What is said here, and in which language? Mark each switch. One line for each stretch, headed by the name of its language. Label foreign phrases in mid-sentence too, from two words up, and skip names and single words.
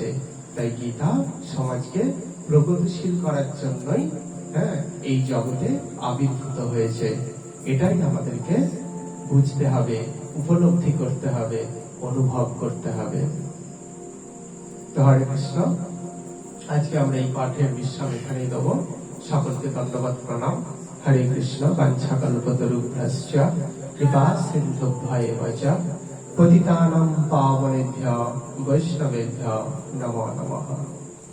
Bangla: তাই গীতা সমাজকে প্রগতিশীল করার জন্যই এই জগতে আবির্ভূত হয়েছে। এটাই আমাদেরকে বুঝতে হবে, উপলব্ধি করতে হবে, অনুভব করতে হবে। তো হরে কৃষ্ণ। আজকে আমরা এই পাঠের বিশ্রাম এখানেই দেব। সকলকে ধন্যবাদ, প্রণাম। হরে কৃষ্ণ।
Sanskrit: বাঞ্ছা কল্পতরুভ্যশ্চ কৃপা সিন্ধুভ্যেব চ পতিতানাং পাবনেভ্যো বৈষ্ণবেভ্যো নমো নমঃ।